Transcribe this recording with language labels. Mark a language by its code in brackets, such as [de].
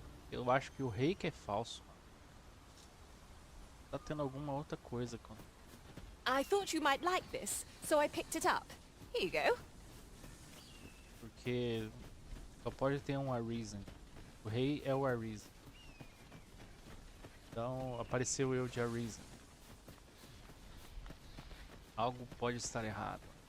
[pt] Eu acho que o rei que é falso. Tá tendo alguma outra coisa com... [en] I thought you might like this, so I picked it up. Here you go. [pt] Porque só pode ter um Arisen. O rei é o Arisen. Então apareceu eu de Arisen. Algo pode estar errado.